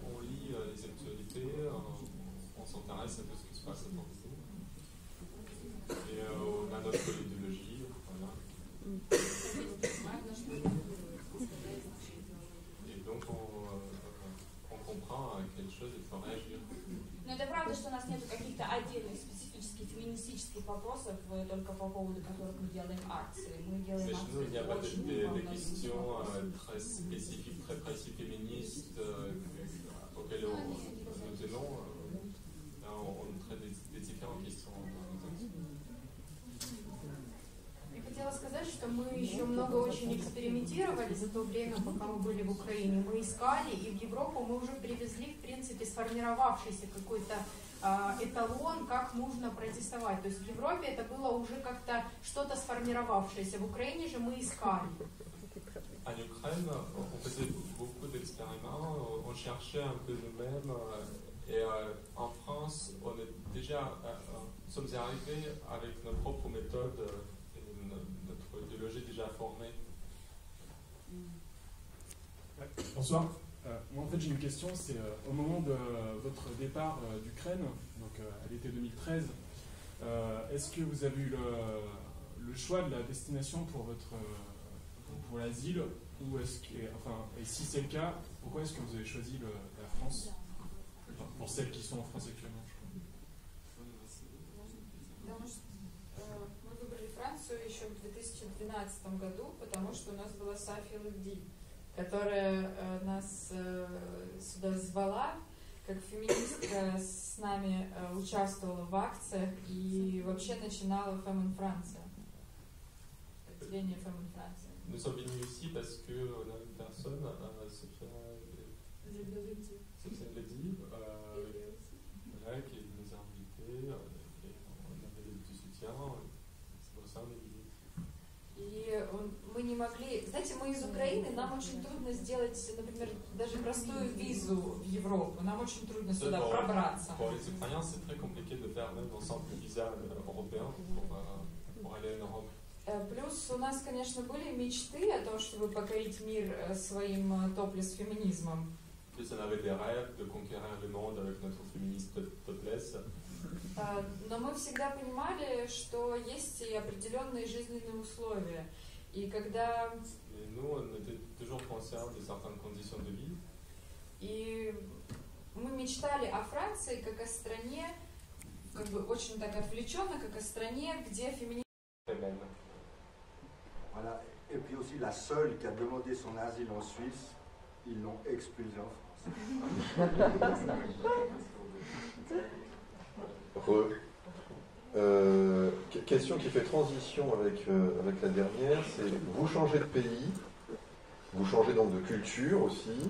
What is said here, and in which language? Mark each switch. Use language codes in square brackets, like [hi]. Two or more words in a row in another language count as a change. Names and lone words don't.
[fr] On lit les actualités, on s'intéresse à tout ce qui se passe autour de nous. Et on a notre idéologie, voilà. Et donc on comprend à quelle chose il faut réagir. [ru] Но это правда, что у нас нет каких-то отдельных специфических феминистических вопросов, только по поводу которых мы делаем акции. Мы делаем акции. [fr] Mais il n'y a pas des questions très spécifiques, très précises féministes auxquelles nous tenons. On traite des différentes questions. [ru] Я хотела сказать, что мы еще много очень экспериментировали за то время, пока мы были в Украине. Мы искали, и в Европу мы уже привезли, в принципе, сформировавшийся какой-то эталон, как нужно протестовать. То есть в Европе это было уже как-то что-то сформировавшееся. В Украине же мы искали. [fr] En Ukraine, on faisait beaucoup d'expériments, on cherchait un peu nous-mêmes. Et en France, on est déjà, nous sommes arrivés avec nos propres méthodes. Notre idéologie déjà formée. Bonsoir. Moi, en fait, j'ai une question. C'est au moment de votre départ d'Ukraine, donc à l'été 2013, est-ce que vous avez eu le choix de la destination pour l'asile, ou est-ce que, enfin, et si c'est le cas, pourquoi est-ce que vous avez choisi la France, pour celles qui sont en France actuellement? [ru] Францию еще в 2012 году, потому что у нас была Софи Левди, которая нас сюда звала, как феминистка с нами участвовала в акциях и вообще начинала Femmes Франция, отделение Femmes Франции. [fr] Nous sommes venus ici parce qu'on a une personne, Sophia Levdi, qui nous a invités, et on avait du soutien. [ru] И мы не могли... Знаете, мы из Украины, нам очень трудно сделать, например, даже простую визу в Европу. Нам очень трудно сюда пробраться. [fr] Pour les Ukrainiens, c'est très compliqué de faire même un simple visa européen pour aller en Europe. [ru] Плюс у нас, конечно, были мечты о том, чтобы покорить мир своим топлес-феминизмом. [fr] Plus on avait des rêves de conquérir le monde avec notre féministe topless. [ru] Но мы всегда понимали, что есть и определенные жизненные условия. И когда... [fr] Et nous, on était toujours conscients de certaines conditions de vie. [ru] И мы mечтали о Франции как о стране, как бы очень так отвлеченно, как о стране, где феминизм... [fr] Voilà. Et puis aussi la seule qui a demandé son asile en Suisse, ils l'ont expulsée en France. Question qui fait transition avec la dernière, c'est vous changez de pays, vous changez donc de culture aussi.